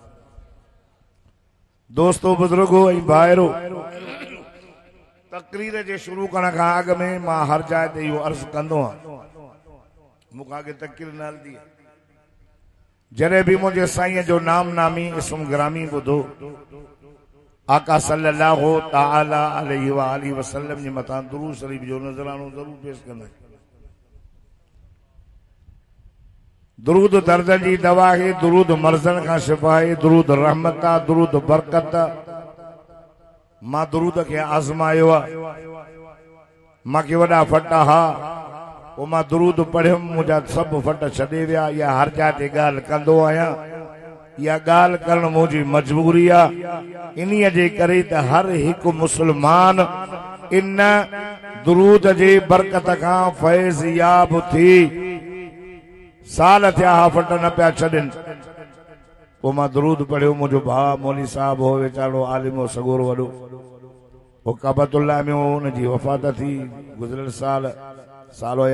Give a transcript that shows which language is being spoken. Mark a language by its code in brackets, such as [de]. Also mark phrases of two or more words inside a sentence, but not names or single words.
[sd] दोस्तो बुजुर्गो ऐं भाइरो, तकरीर जे शुरू करण खां अॻ में मां हर जाइ ते इहो अर्ज़ कंदो आहियां, मूंखां अॻे तकरीर न हलंदी। जॾहिं बि मुंहिंजे साईं जो नाम नामी [ur] اسم گرامی [sd] ॿुधो, आका [ar] صلى الله تعالى عليه وآله وسلم [sd] जे मथां दुरूद शरीफ जो नज़रानो ज़रूर पेश कंदा। दुरूद दर्द जी दवा है, दुरूद मर्ज़न का शिफा है, दुरूद रहमत, दुरूद बरकत, मां दुरूद के आज़मायो मां के वडा फट हा वो मां दुरूद पढ़ियुमि मुंहिंजा सब फट छॾे विया या हर जाइ ते ॻाल्हि कंदो आहियां या ॻाल्हि करण मुंहिंजी मजबूरी आहे इन्हीअ जे करे त हर हिकु मुस्लमान इन दुरूद जे बरकत खां फैज़ याब थी साल थिया हा फट न पिया छॾनि पोइ मां दुरूद पढ़ियो मुंहिंजो भाउ मौली साहब हो वीचारो आलिमो सगोर वॾो वो काबतुल्लाह में हुनजी वफ़ात थी गुज़िरियल साल या